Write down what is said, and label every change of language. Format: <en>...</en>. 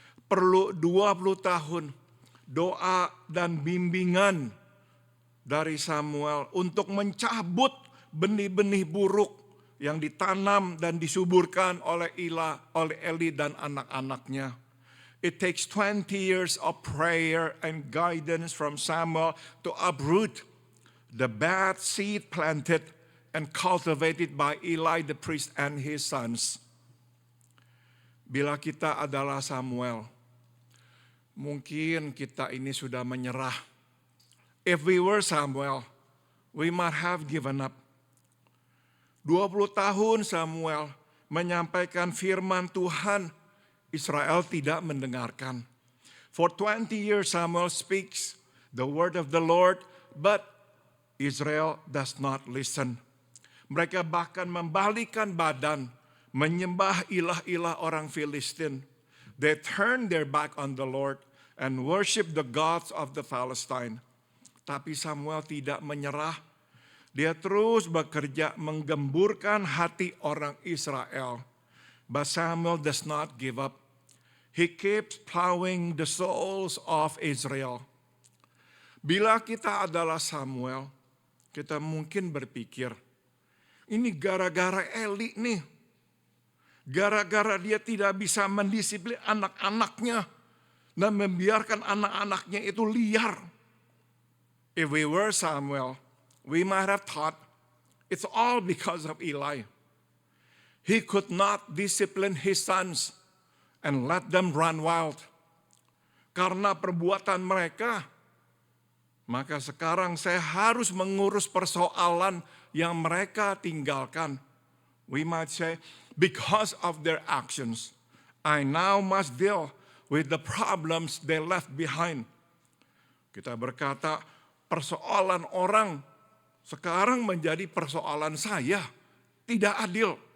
<id>Perlu 20 tahun doa dan bimbingan dari Samuel untuk mencabut benih-benih buruk yang ditanam dan disuburkan oleh Eli dan anak-anaknya.</id> <en>It takes 20 years of prayer and guidance from Samuel to uproot the bad seed planted and cultivated by Eli the priest and his sons.</en> <id>Bila kita adalah Samuel, mungkin kita ini sudah menyerah.</id> <en>If we were Samuel, we might have given up.</en> <id>20 tahun Samuel menyampaikan firman Tuhan, Israel tidak mendengarkan.</id> <en>For 20 years Samuel speaks the word of the Lord, but Israel does not listen.</en> <id>Mereka bahkan membalikkan badan, menyembah ilah-ilah orang Filistin.</id> <en>They turn their back on the Lord and worship the gods of the Palestine.</en> <id>Tapi Samuel tidak menyerah. Dia terus bekerja menggemburkan hati orang Israel.</id> <en>But Samuel does not give up. He keeps plowing the souls of Israel.</en> <id>Bila kita adalah Samuel, kita mungkin berpikir, ini gara-gara Eli nih. Gara-gara dia tidak bisa mendisiplin anak-anaknya dan membiarkan anak-anaknya itu liar.</id> <en>If we were Samuel, we might have thought it's all because of Eli. He could not discipline his sons and let them run wild.</en> <id>Karena perbuatan mereka, maka sekarang saya harus mengurus persoalan yang mereka tinggalkan.</id> <en>We might say, because of their actions, I now must deal with the problems they left behind.</en> <id>Kita berkata, persoalan orang sekarang menjadi persoalan saya. Tidak adil.</id>